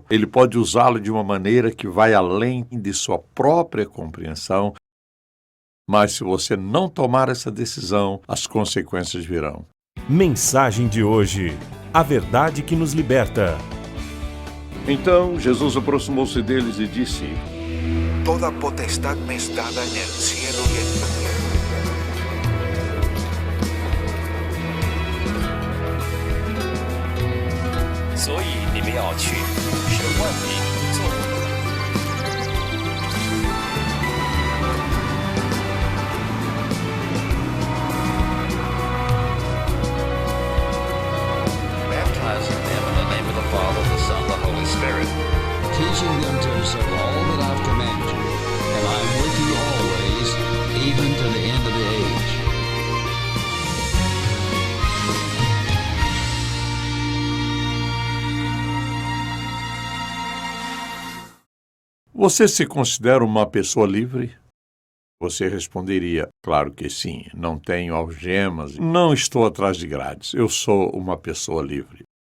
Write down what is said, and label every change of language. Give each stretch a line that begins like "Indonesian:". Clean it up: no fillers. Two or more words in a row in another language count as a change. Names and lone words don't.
Portuguese: Ele pode usá-lo de uma maneira que vai além de sua própria compreensão. Mas se você não tomar essa decisão, as consequências virão. Mensagem de hoje: a verdade que nos liberta. Então Jesus aproximou-se deles e disse:
Spanish: Toda potestad me es dada en el cielo y en la tierra.
Chinese: 所以你们要去，使万民做我的门徒。
English: Baptizing them in the name of the Father, the Son, and the Holy Spirit. Teaching them to observe all that I've commanded you, and I am with you always, even to the end of the age.
Portuguese: Você se considera uma pessoa livre? Você responderia: claro que sim, não tenho algemas, não estou atrás de grades, eu sou uma pessoa livre.